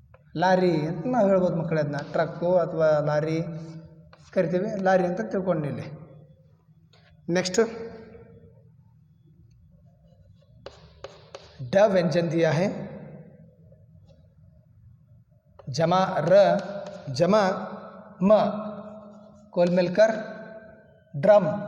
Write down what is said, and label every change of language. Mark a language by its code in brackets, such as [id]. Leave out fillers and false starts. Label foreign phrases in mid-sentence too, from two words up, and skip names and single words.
[kn] ಲಾರಿ ಅಂತ ನಾವು ಹೇಳ್ಬೋದು ಮಕ್ಕಳೇ. ಅದನ್ನ ಟ್ರಕ್ಕು ಅಥವಾ ಲಾರಿ ಕರಿತೀವಿ, ಲಾರಿ ಅಂತ ತಿಳ್ಕೊಂಡು ಇಲ್ಲಿ. [hi] नेक्स्ट ड व्यंजन दिया है, जमा र जमा म कुल मिलकर ड्रम।